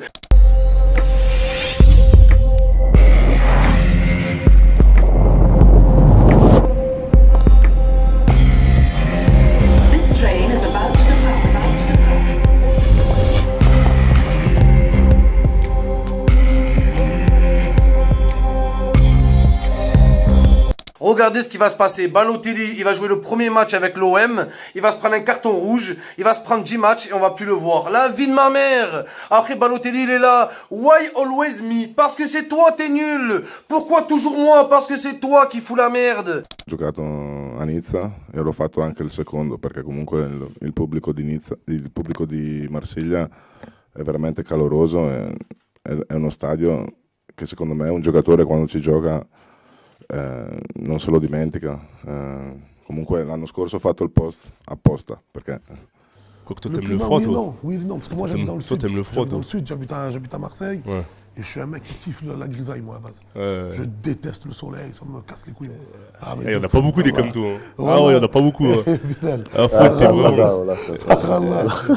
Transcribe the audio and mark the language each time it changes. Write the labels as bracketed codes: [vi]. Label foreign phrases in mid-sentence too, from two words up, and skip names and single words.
[fr] Regardez ce qui va se passer. Balotelli, il va jouer le premier match avec l'OM. Il va se prendre un carton rouge. Il va se prendre 10 matchs et on va plus le voir. La vie de ma mère. Après, Balotelli, il est là. [en] Why always me? [fr] Parce que c'est toi, t'es nul. Pourquoi toujours moi? Parce que c'est toi qui fous la merde. [it] Ho giocato a Nizza e l'ho fatto anche il secondo, perché comunque il pubblico di Nizza, il pubblico di Marsiglia è veramente caloroso. È uno stadio che secondo me un giocatore quando ci gioca non se lo dimentica. Comunque l'anno scorso ho fatto il post apposta perché. [fr] Quoi que toi t'aimes le froid, toi? Non, oui, non, parce que moi j'habite dans le sud. Toi t'aimes le froid, toi? Dans le sud, j'habite à Marseille. Ouais. Et je suis un mec qui kiffe la grisaille, moi, à base. Je déteste le soleil, ça me casse les couilles. Il n'y en a pas beaucoup des comme toi. Ah ouais, il n'y en a pas beaucoup. Ah, c'est vraiment.